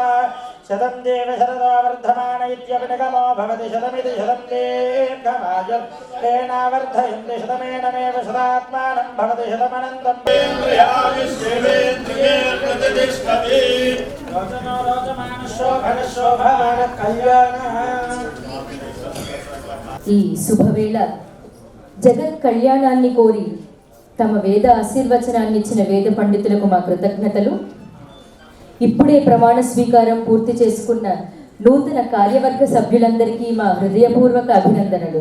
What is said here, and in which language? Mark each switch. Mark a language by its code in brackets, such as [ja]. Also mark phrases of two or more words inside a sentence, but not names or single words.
[sa] शतं जीव शरदो वर्धमान इत्यपि निगमो भवति. शतमिति शतं दीर्घमायुः तेनावर्धयन्ति. शतमेनमेव शतात्मानं भवति शतमनन्तं. रोचनो रोचमानशोभनशोभमान कल्याणः. [te] ఈ శుభవేళ జగత్ కళ్యాణాన్ని కోరి తమ వేద ఆశీర్వచనాన్ని ఇచ్చిన వేద పండితులకు మా కృతజ్ఞతలు. ఇప్పుడే ప్రమాణ స్వీకారం పూర్తి చేసుకున్న నూతన కార్యవర్గ సభ్యులందరికీ మా హృదయపూర్వక అభినందనలు.